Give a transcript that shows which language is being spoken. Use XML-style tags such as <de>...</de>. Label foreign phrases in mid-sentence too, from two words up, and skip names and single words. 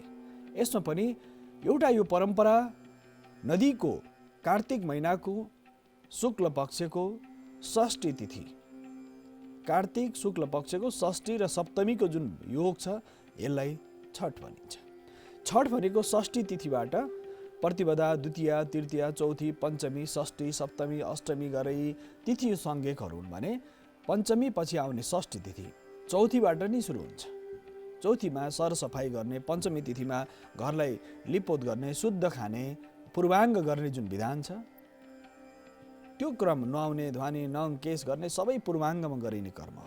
<ne>यसमा पनि एउटा यो परम्परा नदीको कार्तिक महिनाको शुक्ल पक्षको षष्ठी तिथि, कार्तिक शुक्ल पक्षको षष्ठी र सप्तमीको जुन योग छ यसलाई छठ भनिन्छ। छठ भनेको षष्ठी तिथिबाट प्रतिपदा, द्वितीया, तृतीया, चौथी, पञ्चमी, षष्ठी, सप्तमी, अष्टमी गरी तिथि संज्ञकहरू हुन् भने पञ्चमी पछि आउने षष्ठी तिथि चौथीबाट नै सुरु हुन्छ। चौथीमा सरसफाई गर्ने, पञ्चमी तिथिमा घरलाई लिपोत गर्ने, शुद्ध खाने, पूर्वाङ्ग गर्ने जुन विधान छ त्यो क्रम, नुहाउने, ध्वाने, नङ केश गर्ने सबै पूर्वाङ्गमा गरिने कर्महरू।</ne>